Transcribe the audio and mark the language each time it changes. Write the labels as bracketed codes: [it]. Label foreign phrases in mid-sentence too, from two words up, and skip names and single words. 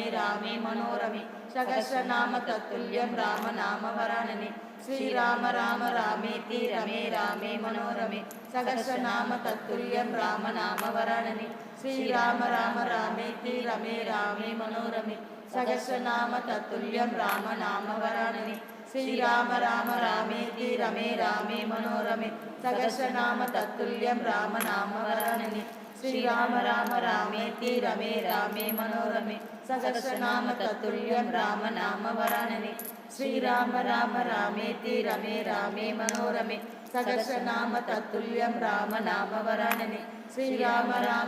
[sa] रामे मनोरमे सहस्रनाम तत्तुल्यं राम नाम वरानने श्रीराम राम रामेति रमे रामे मनोरमे सहस्रनाम तत्तुल्यं राम नाम वरानने श्रीराम राम रामेति रमे रामे मनोरमे सहस्रनाम तत्तुल्यं राम नाम वरानने श्रीराम राम रामेति रमे रामे मनोरमे सहस्रनाम तत्तुल्यं राम नाम वरानने శ్రీరామ రామ రామేతి రమే రామే మనోరమే సహస్రనామ తత్తుల్యం రామ నామ వరాననే శ్రీరామ రామ రామేతి రమే రామే మనోరమే సహస్రనామ తత్తుల్యం రామ నామ వరాననే శ్రీరామ రామ